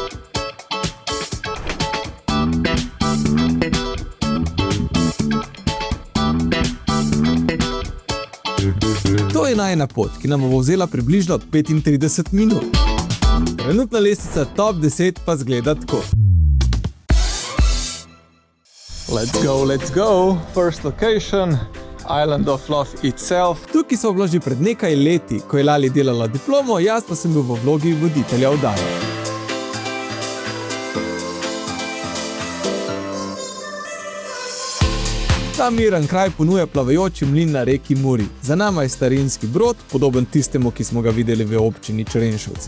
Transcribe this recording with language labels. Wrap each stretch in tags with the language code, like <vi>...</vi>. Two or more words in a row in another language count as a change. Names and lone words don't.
<sl>To je najina pot, ki nam bo vzela približno 35 minut. Trenutna lestvica top 10 pa zgleda tako.</sl> <en>Let's go. First location, Island of Love itself.</en> <sl>Tukaj so bila že pred nekaj leti, ko je Lali delala diplomo, jaz pa sem bil v vlogi voditelja oddaje. Ta miren kraj ponuja plavajoči mlin na reki Muri. Za nama je starinski brod, podoben tistemu, ki smo ga videli v občini Črenšovci.</sl>